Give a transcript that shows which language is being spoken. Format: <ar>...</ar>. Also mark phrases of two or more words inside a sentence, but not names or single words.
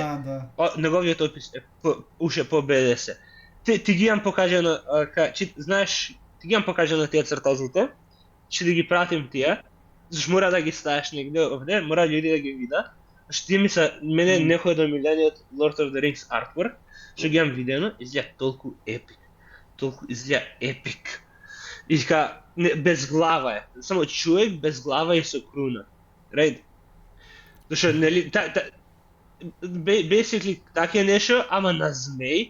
<mk>Да. неговиот опис е уште по БДС. Ти ги имам покажано, знаеш, ти ги имам покажано тие цртозите. Ќе да ги пратим тие. Зашто мора да ги ставиш негде овде, мора луѓе да ги видат. Зашто тие ми се мене некој од омилениот Lord of the Rings artwork, што ги имам видено, изгледа толку епик. Толку изгледа епик. И така без глава е. Само човек без глава и со круна. Right? Зашто нели basically така нешто, ама на змеј.</mk>